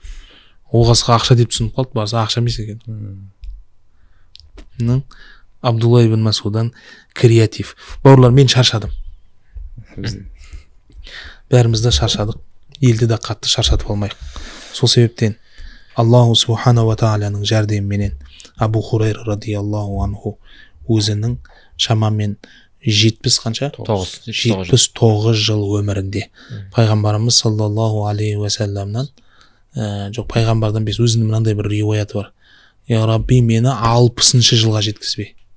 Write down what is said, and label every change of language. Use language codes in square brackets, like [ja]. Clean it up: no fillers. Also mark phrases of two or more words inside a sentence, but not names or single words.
[kk] Оғасқа ақша деп түсініп қалды, барса ақша емес екен. Абдулла ибн Масудан креатив. Бауырлар, мен шаршадым. Бәрімізді шаршадық. Елді де қатты шаршатып алмайық. Сол себептен [ar] الله سبحانه وتعالى [kk] жәрдеміменен Абу Хурайра [ar] رضي الله عنه [kk] өзінің шамамен 79 жыл өмірінде пайғамбарымыз [ar] صلى الله عليه وسلم, [kk] жоқ, пайғамбардан без өзінің мынандай бір риуаяты бар. [ar] يا ربي, [kk] мені 60-шы жылға жеткізбе.